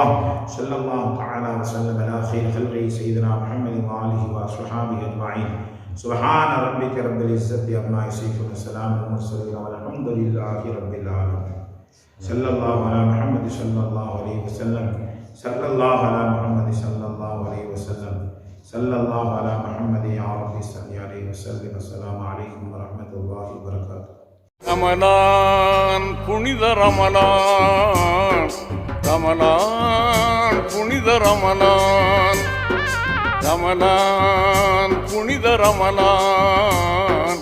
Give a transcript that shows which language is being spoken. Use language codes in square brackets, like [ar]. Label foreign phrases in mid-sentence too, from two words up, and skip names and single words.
[ar] صلى الله تعالى وسلم على خير خلقه سيدنا محمد وآله وصحبه أجمعين سبحان ربك رب العزة عما يصفون وسلام على المرسلين والحمد لله رب العالمين صلى الله على محمد صلى الله عليه وسلم صلى الله على محمد صلى الله عليه وسلم صلى الله على محمد يا رب صل عليه وسلم. السلام عليكم ورحمة الله وبركاته. [ta] ரமலான் புனித ரமலான், ரமலான் புனித ரமலான், ரமலான் புனித ரமலான்.